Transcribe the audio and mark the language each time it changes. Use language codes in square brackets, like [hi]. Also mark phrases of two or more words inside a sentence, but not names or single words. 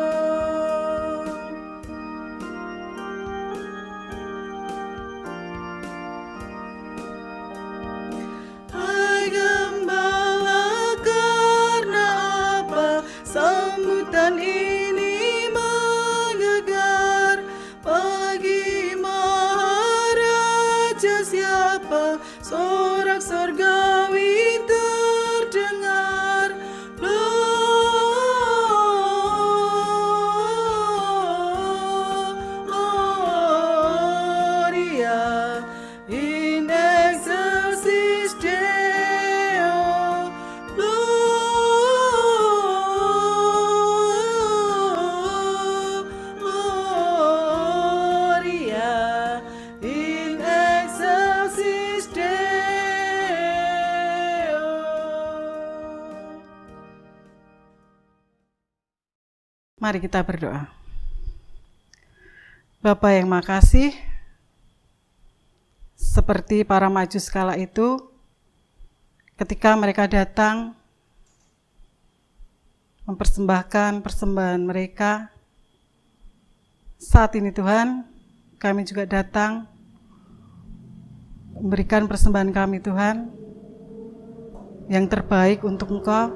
[id] Hai gembala, karena apa sambutan ini menggegar? Bagi Maharaja siapa sorak sorgawi terdengar? [la] Gloria in excelsis Deo, Gloria in excelsis Deo. [id] Mari kita berdoa. Bapa yang makasih, seperti para Majus kala itu, ketika mereka datang mempersembahkan persembahan mereka, saat ini Tuhan, kami juga datang memberikan persembahan kami Tuhan, yang terbaik untuk Engkau.